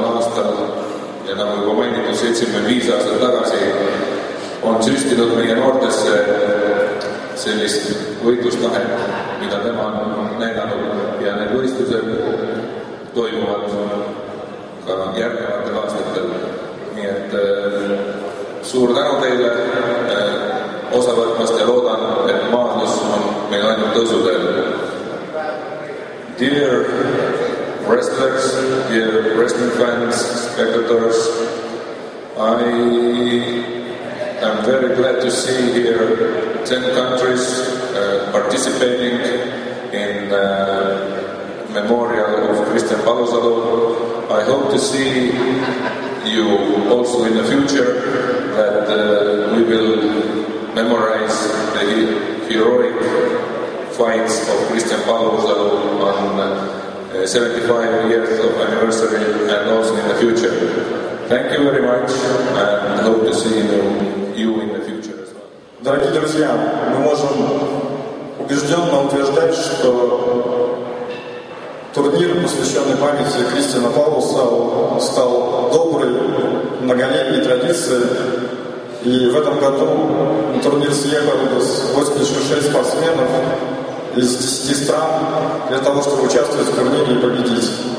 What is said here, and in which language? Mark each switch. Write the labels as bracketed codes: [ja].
[et] aastal ja nagu juba mainitud 75 aastat tagasi on süstinud meie noortesse sellist võitlustahet, mida tema on näidanud ja need võistlused toimuvad ka järgnevatel aastatel. Nii et suur tänu teile osa võtmast ja loodan, et maadlus on meil ainult tõusuteel. [en] Dear wrestlers, dear wrestling fans, spectators, I'm very glad to see here 10 countries participating in memorial of Kristjan Palusalu. I hope to see you also in the future, that we will memorize the heroic fights of Kristjan Palusalu on 75 years of anniversary and also in the future. Thank you very much and hope to see you in the future as well. [ru] Дорогие друзья, мы можем убежденно утверждать, что турнир, посвященный памяти Крistjana Palusalu, стал доброй, многолетней традицией. И в этом году на турнир съехалось 86 спортсменов из 10 стран для того, чтобы участвовать в турнире и победить.